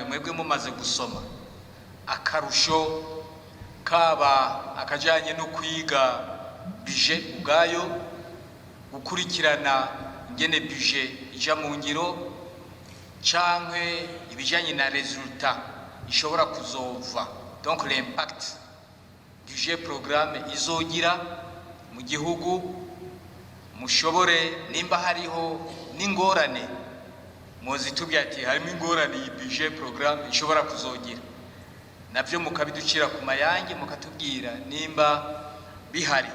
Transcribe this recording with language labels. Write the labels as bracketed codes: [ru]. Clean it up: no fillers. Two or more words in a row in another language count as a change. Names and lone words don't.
[rn] Mwebwe mumaze gusoma akarusho kaba akajanye no kwiga budget ubwayo gukurikirana ingene budget ija mu ngiro canke ibijanye na resultat ishobora kuzova, [fr] donc l'impact budget programme [rn] izogira mu gihugu, mushobore nimba hariho n'ingorane muzitubwira ati harimo ingorane iyi [fr] budget programme [rn] ishobora kuzogira, navyo mukabiducira ku mayange mukatubwira nimba bihari.